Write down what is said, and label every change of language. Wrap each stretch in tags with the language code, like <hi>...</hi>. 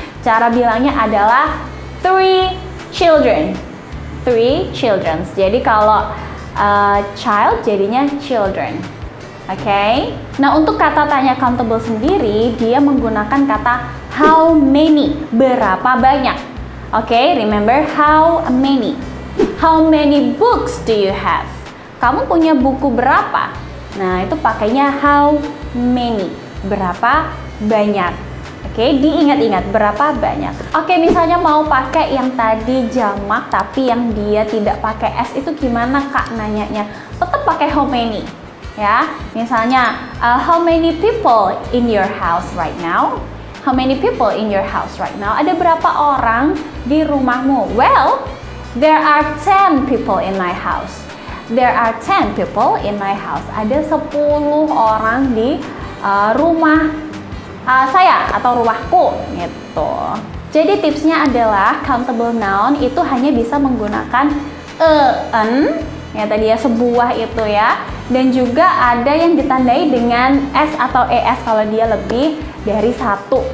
<id>Cara bilangnya adalah 3 children. 3 children. Jadi kalau child jadinya children. Oke. Nah, untuk kata tanya countable sendiri, dia menggunakan kata how many, berapa banyak.</id> <en>Oke, remember how many. How many books do you have?</en> <id>Kamu punya buku berapa? Nah, itu pakainya how many, berapa banyak. Oke, diingat-ingat berapa banyak. Oke, misalnya mau pakai yang tadi jamak tapi yang dia tidak pakai S, itu gimana, Kak, nanyanya? Tetap pakai how many ya.</id> <en>Misalnya how many people in your house right now? How many people in your house right now?</en> <id>Ada berapa orang di rumahmu?</id> <en>Well, there are 10 people in my house. There are 10 people in my house.</en> <id>Ada 10 orang di rumah saya atau rumahku gitu. Jadi tipsnya adalah countable noun itu hanya bisa menggunakan an ya tadi ya, sebuah itu ya, dan juga ada yang ditandai dengan s atau es kalau dia lebih dari 1.</id>